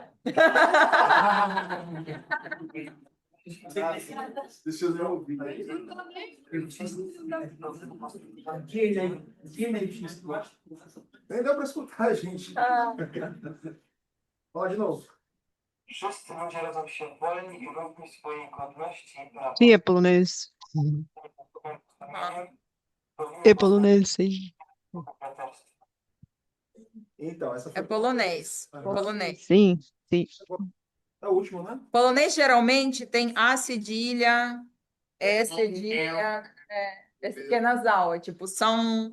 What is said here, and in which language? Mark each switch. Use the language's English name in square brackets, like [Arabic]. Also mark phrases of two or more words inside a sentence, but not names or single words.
[Portuguese] Deixa eu ver ouvir. Nem deu para escutar a gente. Fala de novo. [Polish] Wszyscy ludzie rodzą się wolni i równi w swojej godności i prawach. [Portuguese] Sim, é polonês. É polonês, sim. Então, essa É foi polonês. Polonês. Sim, sim. a última, né? Polonês geralmente tem A cedilha, E cedilha, esse que é nasal, é tipo são,